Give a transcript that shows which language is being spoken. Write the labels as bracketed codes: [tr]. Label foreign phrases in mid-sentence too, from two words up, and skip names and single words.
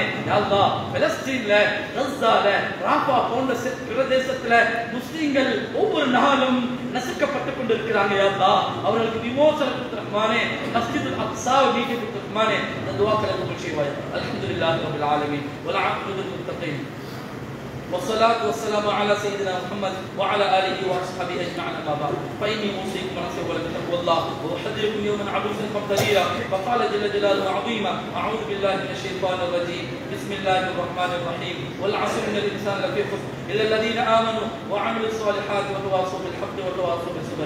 [ar] يا الله, [ta] பலஸ்தீன்ல, கஸால, ராஃபா போன்ற பிரதேசத்துல முஸ்லிம்கள் ஒவ்வொரு நாளும் நசுக்கப்பட்டுக் கொண்டிருக்கிறாங்க. [ar] يا الله, [ta] அவர்களுக்கு விமோசனம் கொடுத்த ரஹ்மானே, மஸ்ஜிதுல் அக்ஸாவை மீட்டு கொடுத்த ரஹ்மானே, இந்த துஆக்களை கபூல் செய்வாய். [ar] الحمد لله رب العالمين والعاقبة للمتقين والصلاة والسلام على سيدنا محمد وعلى آله وأصحابه أجمعين. أما بعد فإني أوصيكم ونفسي بتقوى الله وأحذركم يوما عبوسا قمطريرا. فقال جل جلاله عظيما: أعوذ بالله من الشيطان الرجيم. بسم الله الرحمن الرحيم. والعصر إن الإنسان لفي خسر إلا الذين آمنوا وعملوا الصالحات وتواصوا بالحق وتواصوا بالصبر.